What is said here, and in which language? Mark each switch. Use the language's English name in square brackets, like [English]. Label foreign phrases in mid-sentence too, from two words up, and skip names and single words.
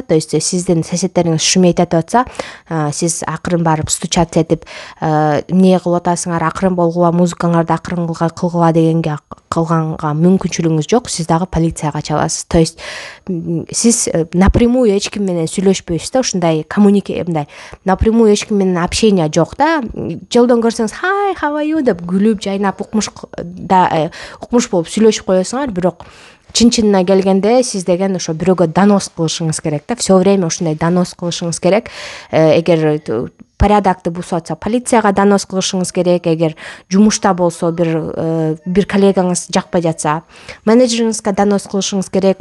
[Russian] То есть [Kyrgyz] сиздин соседтериңиз шуметип атса, сиз акырын барып стучать этип, эмне кылып атасыңар, акырын болгула, музыкаңарды акырын кылгыла дегенге кылганга мүмкүнчүлүгүңүз жок. Сиз дагы полицияга чаласыз. [Russian] То есть [Kyrgyz] сиз напрямую эч ким менен сүйлөшпөйсүз да. Ушундай мындай напрямую эч ким менен общение жок да. Жолдон көрсөңүз [English] hi, how are you [Kyrgyz] деп күлүп, жайнап укмуш болуп сүйлөшүп коесуңар, бирок чын-чынына келгенде сиз деген ошо бирөөгө донос кылышыңыз керек да. [Russian] Все время [Kyrgyz] ушундай донос кылышыңыз керек. Эгер порядокты бузуп атса, полицияга донос кылышыңыз керек. Эгер жумушта болсо, бир коллегаңыз жакпай жатса, менеджериңизге донос кылышыңыз керек.